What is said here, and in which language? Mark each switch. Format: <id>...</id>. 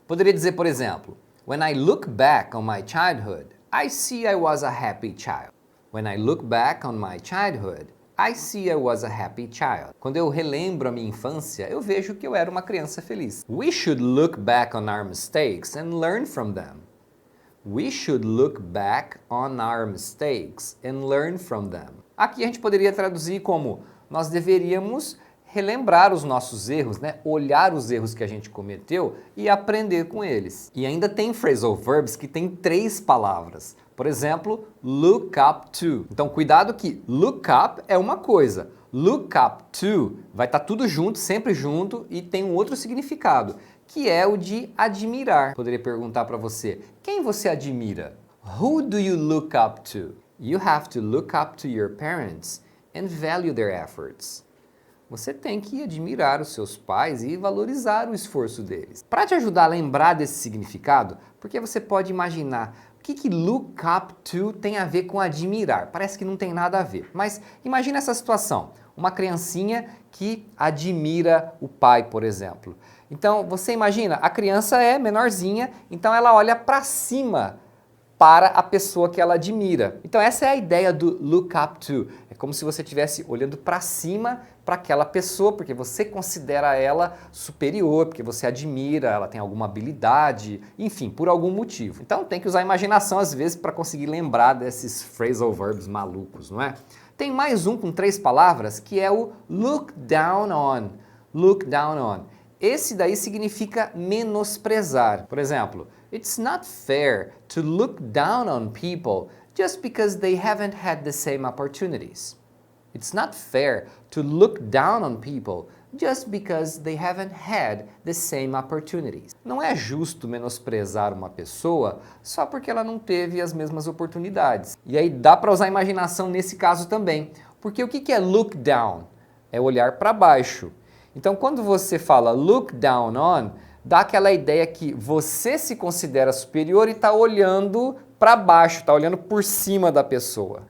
<pt>Poderia dizer, por exemplo:</pt> <en>When I look back on my childhood, I see I was a happy child. When I look back on my childhood, I see I was a happy child.</en> <pt>Quando eu relembro a minha infância, eu vejo que eu era uma criança feliz.</pt> <en>We should look back on our mistakes and learn from them. We should look back on our mistakes and learn from them.</en> <pt>Aqui a gente poderia traduzir como: nós deveríamos relembrar os nossos erros, né? Olhar os erros que a gente cometeu e aprender com eles. E ainda tem phrasal verbs que tem 3 palavras. Por exemplo, look up to. Então, cuidado que look up é uma coisa. Look up to vai estar tudo junto, sempre junto, e tem um outro significado, que é o de admirar. Poderia perguntar para você: quem você admira?</pt> <en>Who do you look up to? You have to look up to your parents and value their efforts.</en> <pt>você tem que admirar os seus pais e valorizar o esforço deles. Para te ajudar a lembrar desse significado, porque você pode imaginar o que look up to tem a ver com admirar. Parece que não tem nada a ver, mas imagina essa situação. Uma criancinha que admira o pai, por exemplo. Então, você imagina, a criança é menorzinha, então ela olha para cima para a pessoa que ela admira. Então essa é a ideia do look up to. É como se você estivesse olhando para cima para aquela pessoa, porque você considera ela superior, porque você admira, ela tem alguma habilidade, enfim, por algum motivo. Então tem que usar a imaginação às vezes para conseguir lembrar desses phrasal verbs malucos, não é? Tem mais um com 3 palavras que é o look down on. Look down on. Esse daí significa menosprezar. Por exemplo,</pt> <en>it's not fair to look down on people just because they haven't had the same opportunities. It's not fair to look down on people just because they haven't had the same opportunities.</en> <pt>Não é justo menosprezar uma pessoa só porque ela não teve as mesmas oportunidades. E aí dá para usar a imaginação nesse caso também. Porque o que é look down? É olhar para baixo. Então, quando você fala look down on, dá aquela ideia que você se considera superior e está olhando para baixo, está olhando por cima da pessoa.</pt>